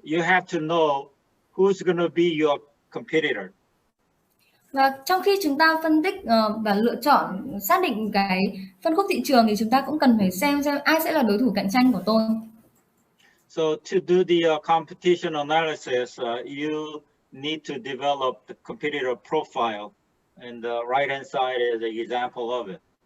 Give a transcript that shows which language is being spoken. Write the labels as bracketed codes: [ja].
[en] You have to know who's going to be your competitor. [vi] Và trong khi chúng ta phân tích và lựa chọn, xác định cái phân khúc thị trường thì chúng ta cũng cần phải xem ai sẽ là đối thủ cạnh tranh của tôi. [en] So to do the competition analysis, you need to develop the competitor profile, and the right-hand side is an example of it.